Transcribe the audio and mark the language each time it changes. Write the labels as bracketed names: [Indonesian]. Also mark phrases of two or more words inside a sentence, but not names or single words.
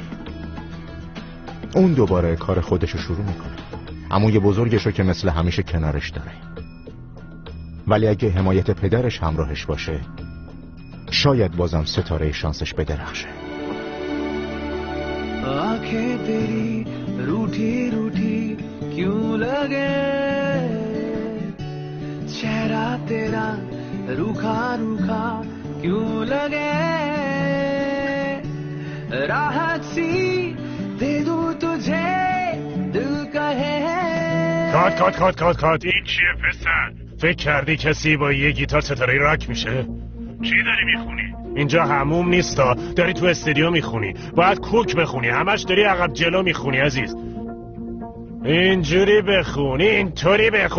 [Persian] اون دوباره کار خودشو شروع میکنه، عموی بزرگشو که مثل همیشه کنارش داره، ولی اگه حمایت پدرش همراهش باشه شاید بازم ستاره شانسش بدرخشه. [Hindi] आंखें तेरी रूठी रूठी क्यों लगे चेहरा तेरा रूखा रूखा क्यों लगे राहत सी दे दूं तुझे दिल कहे [Persian] کات این چیه پسر؟ فکر کردی کسی با یه گیتار ستاره راک میشه؟ چی داری میخونی؟ اینجا هموم نیستا، داری تو استودیو میخونی، باید کوک بخونی، همش داری عقب جلو میخونی عزیز. اینجوری بخونی، اینطوری بخون.